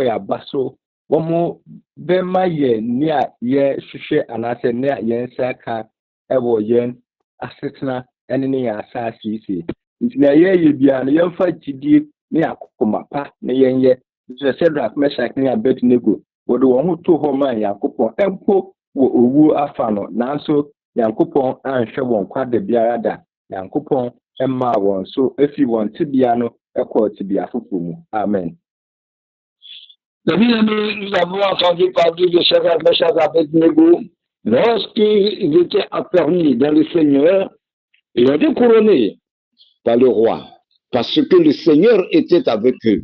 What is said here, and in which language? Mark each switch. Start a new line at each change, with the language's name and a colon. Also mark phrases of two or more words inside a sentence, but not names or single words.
Akan: yɛn aba so wɔn bɛma yɛn ne a yɛhwehwɛ anaasɛ ne a yɛn nsa aka ɛwɔ yɛn asetena ɛne ne yɛn asase yi nti na yɛyɛ biara no yɛmfa gyidie ne akoma pa na yɛnyɛ sɛ Shadrach, Meshach ne Abednego wɔde wɔn ho to hɔ ma Nyankopɔn ɛmpo wɔ owuo afa no nanso Nyankopɔn anhwɛ wɔn kwada biara da Nyankopɔn ɛmaa wɔn so efi wɔn tibia no ɛkɔ tibia foforɔ mu. Amen.
French: Nous avons entendu parler de Shadrach, Meshach et Abednego lorsqu'ils étaient affermis dans le Seigneur. Ils ont été couronnés par le roi parce que le Seigneur était avec eux.